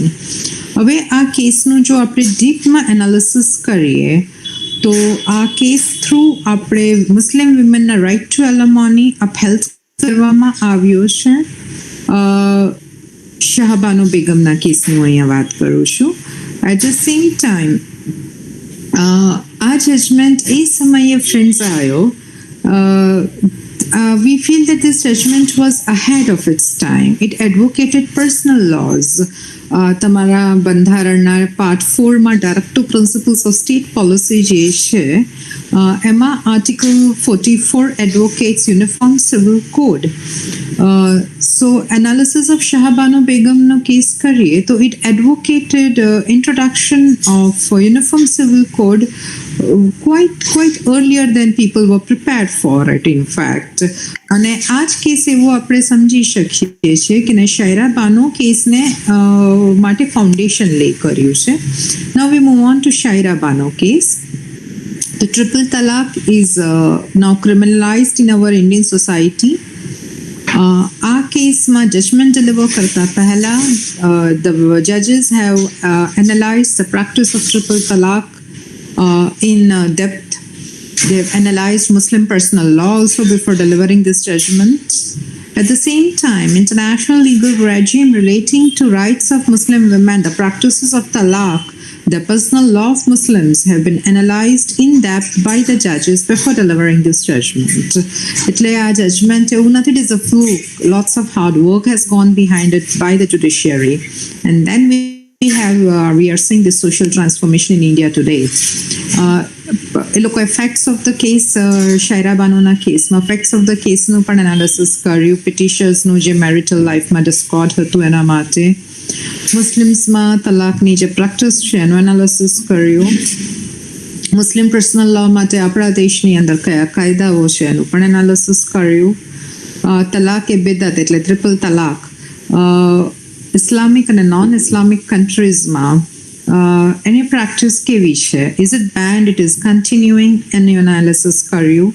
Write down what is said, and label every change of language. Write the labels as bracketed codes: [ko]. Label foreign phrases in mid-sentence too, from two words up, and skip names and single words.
[gu] હવે આ કેસનું જો આપણે ડીપમાં એનાલિસિસ કરીએ તો આ કેસ થ્રુ આપણે મુસ્લિમ વિમેનના [en] right to alimony upheld [gu] કરવામાં આવ્યો છે. શાહબાનો બેગમના કેસનું અહીંયા વાત કરું છું. [en] At the same time [gu] આ જજમેન્ટ એ સમયે ફ્રેન્ડ્સ આવ્યો. [en] We feel that this judgment was ahead of its time. It advocated personal laws. [gu] તમારા બંધારણના પાર્ટ 4માં [en] Directive Principles of State Policy [gu] જે છે [en] Emma, Article 44 advocates uniform civil code. So analysis of Shah Banu Begum no case [gu] કરીએ તો [en] it advocated introduction of uniform civil code quite earlier than people were prepared for it, in fact. [gu] અને આ જ કેસ એવો આપણે સમજી શકીએ છીએ કે શાયરા બાનો કેસને માટે [en] foundation lay [gu] કર્યું છે. [en] Now we move on to Shaira Bano case. The triple talaq is now criminalized in our Indian society. [gu] આ કેસમાં જજમેન્ટ ડિલિવર કરતા પહેલા [en] the judges have analyzed the practice of triple talaq in depth. They have analyzed Muslim personal law also before delivering this judgment. At the same time, international legal regime relating to rights of Muslim women, the practices of talaq, the personal law of Muslims have been analyzed in depth by the judges before delivering this judgment. [gu] એટલે આ judgment એવું નથી, [en] it is a fluke. Lots of hard work has gone behind it by the judiciary. And then we are seeing this social transformation in India today. [gu] એ લોકો [en] effects of the case, [gu] શાયરા બાનોના કેસમાં [en] effects of the case [gu] નું પણ analysis કર્યું. Petitionerનું જે [en] marital life [gu] માં discord હતું એના માટે. મુસ્લિમ્સમાં તલાકની જે પ્રેક્ટિસ છે એનું એનાલિસિસ કર્યું. [en] Muslim personal law [gu] માટે આપણા દેશની અંદર કયા કાયદાઓ છે એનું પણ એનાલિસિસ કર્યું. તલાક એ બિદત એટલે ટ્રિપલ તલાક ઇસ્લામિક અને નોન ઇસ્લામિક કન્ટ્રીઝમાં એની પ્રેક્ટિસ કેવી છે, [en] is it banned, it is continuing, [gu] એનું એનાલિસિસ કર્યું.